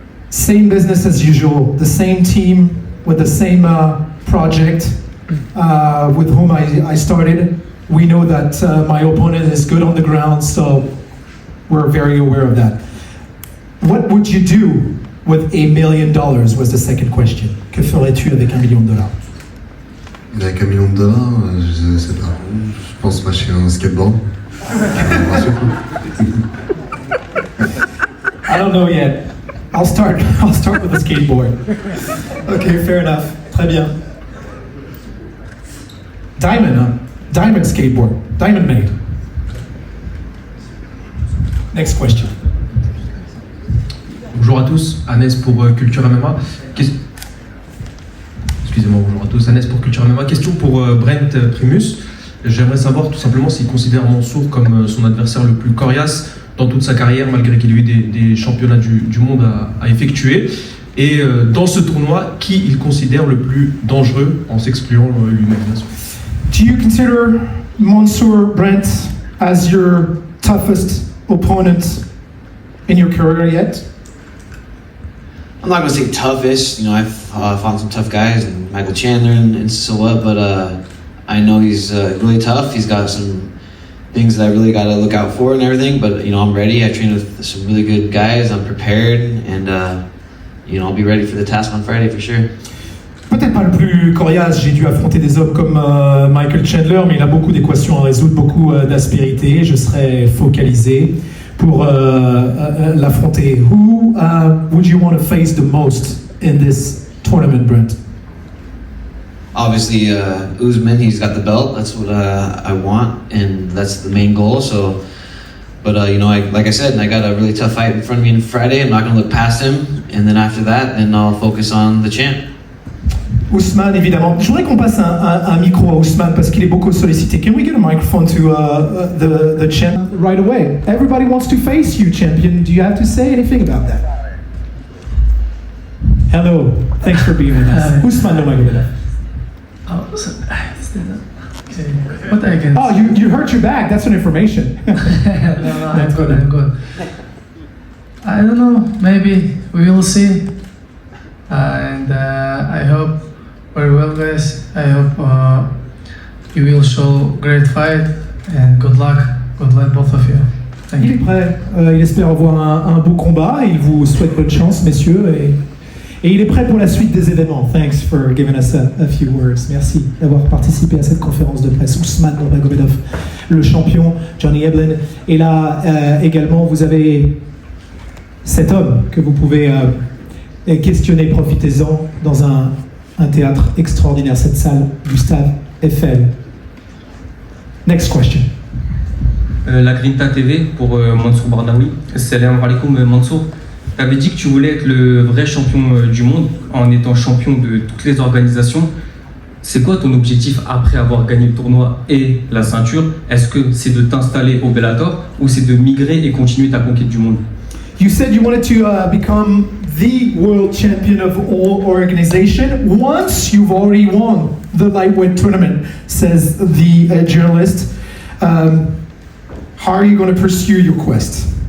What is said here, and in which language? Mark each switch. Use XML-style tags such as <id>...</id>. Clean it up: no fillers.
<en>Same business as usual, the same team with the same project with whom I started. We know that my opponent is good on the ground, so we're very aware of that. What would you do with $1 million was the second question.</en> <fr>Que ferais-tu avec $1 million? Avec $1 million, je sais pas. Je pense m'acheter un skateboard.</fr> <en>I don't know yet. I'll start with a skateboard. Okay, fair enough.</en> <fr>Très bien.</fr> <en>Diamond, huh? Diamond skateboard. Diamond made. Next question.</en> <fr>Bonjour à tous, Annès pour Culture MMA. Excusez-moi, bonjour à tous, Annès pour Culture MMA. Question pour Brent Primus. J'aimerais savoir tout simplement s'il considère Mansour comme son adversaire le plus coriace dans toute sa carrière, malgré qu'il ait eu des championnats du monde à effectuer. Et dans ce tournoi, qui il considère le plus dangereux en s'excluant lui-même, bien sûr.</fr> <en>Do you consider Mansour Brent as your toughest opponent in your career yet? I'm not gonna say toughest. You know, I've fought some tough guys, and Michael Chandler and so what. But I know he's really tough. He's got some things that I really got to look out for and everything. But you know, I'm ready. I trained with some really good guys. I'm prepared, and you know, I'll be ready for the task on Friday for sure.</en> <fr>Peut-être pas le plus coriace, j'ai dû affronter des hommes comme Michael Chandler, mais il a beaucoup d'équations à résoudre, beaucoup d'aspérités. Je serai focalisé pour l'affronter.</fr> <en>Who would you want to face the most in this tournament, Brent? Obviously, Usman, he's got the belt. That's what I want, and that's the main goal. So, but you know, like I said, I got a really tough fight in front of me on Friday. I'm not going to look past him, and then after that, then I'll focus on the champ.</en> <fr>Ousmane, évidemment. Je voudrais qu'on passe un micro à Ousmane parce qu'il est beaucoup sollicité.</fr> <en>Can we get a microphone to the champ right away? Everybody wants to face you, champion. Do you have to say anything about that? Hello, thanks for being with us. Ousmane Nurmagomedov. Oh, so, okay. What I can... Oh, you hurt your back. That's an information. no, I'm good. I don't know. Maybe we will see. And I hope very well, guys. I hope you will show great fight and good luck. Good luck, both of you. Thank you.</en> <fr>Il est prêt. Il espère avoir un beau combat. Il vous souhaite bonne chance, messieurs. Et il est prêt pour la suite des événements.</fr> <en>Thanks for giving us a few words.</en> <fr>Merci d'avoir participé à cette conférence de presse. Ousmane Nurmagomedov, le champion, Johnny Eblen. Et là, également, vous avez cet homme que vous pouvez questionner. Profitez-en dans un théâtre extraordinaire, cette salle, Gustave Eiffel.</fr> <en>Next question.</en> <fr>La Grinta TV pour Mansour Barnaoui. Salam alaikum Mansour. Tu avais dit que tu voulais être le vrai champion du monde en étant champion de toutes les organisations. C'est quoi ton objectif après avoir gagné le tournoi et la ceinture? Est-ce que c'est de t'installer au Bellator ou c'est de migrer et continuer ta conquête du monde?</fr> <en>You said you wanted to become the world champion of all organization once you've already won the lightweight tournament, says the journalist. How are you going to pursue your quest?</en>